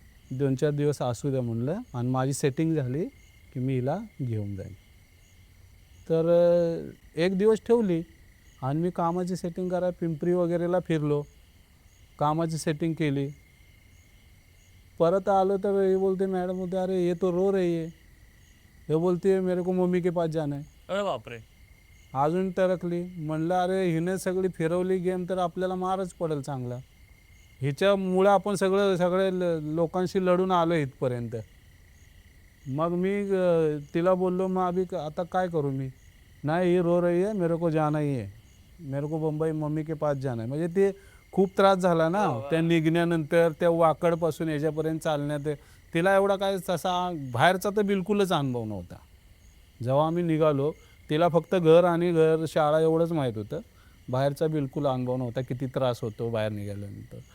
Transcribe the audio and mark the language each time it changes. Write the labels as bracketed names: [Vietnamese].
[Marathi] 2-4 दिवस असू द्या म्हणलं आणि माझी सेटिंग झाली की मी हिला घेऊन जाईन. तर एक दिवस ठेवली आणि मी कामाची सेटिंग करायला पिंपरी वगैरेला फिरलो. कामाची सेटिंग केली. परत आलो तर ये बोलते मॅडम बोलते [Hindi] अरे ये तो रो रही है. हे बोलते मेरे को मम्मी के पास जाना है. [Marathi] अरे बापरे! अजून टरकली. म्हणलं अरे हिने सगळी फिरवली गेम तर आपल्याला मारच पडेल चांगला. हिच्यामुळं आपण सगळे लोकांशी लढून आलो इथपर्यंत. मग मी तिला बोललो मग अभी आता काय करू मी? नाही ही [Hindi] रो रही है, मेरे को जाना ही है. मेरे को मुंबई मम्मी के पास जाना है. [Marathi] म्हणजे ते खूप त्रास झाला ना हो, त्या निघण्यानंतर, त्या वाकडपासून ह्याच्यापर्यंत चालण्यात. तिला एवढा काय तसा बाहेरचा तर बिलकुलच अनुभव नव्हता. जेव्हा आम्ही निघालो तिला फक्त घर शाळा एवढंच माहीत होतं. बाहेरचा बिलकुल अनुभव नव्हता, किती त्रास होतो बाहेर निघाल्यानंतर.